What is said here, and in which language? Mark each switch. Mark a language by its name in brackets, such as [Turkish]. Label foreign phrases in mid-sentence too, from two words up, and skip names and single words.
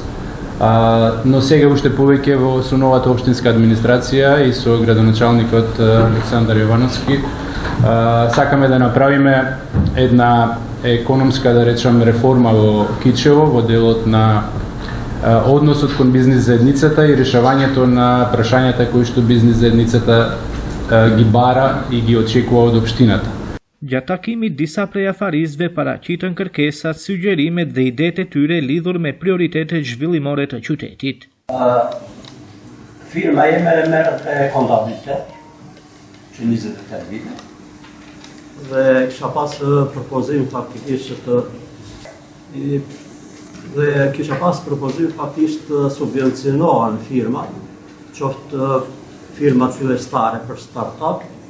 [Macedonian] Но сега уште повеќе со новата општинска администрација и со градоначалникот Александар Јовановски сакаме да направиме една економска, да речам, реформа во Кичево во делот на односот кон бизнис заедницата и решавањето на прашањата кои што бизнис заедницата ги бара и ги очекува од општината. [Albanian] Gjatë takimit, disa prej afaristëve paraqitën kërkesat, sugjerimet dhe idetë e tyre lidhur me prioritetet zhvillimore të qytetit. Firma jeme merret me kontabilitet që 28 vite. Dhe kisha pas propozim faktikisht të subvencionohen firma, qoftë firma fillestare për startup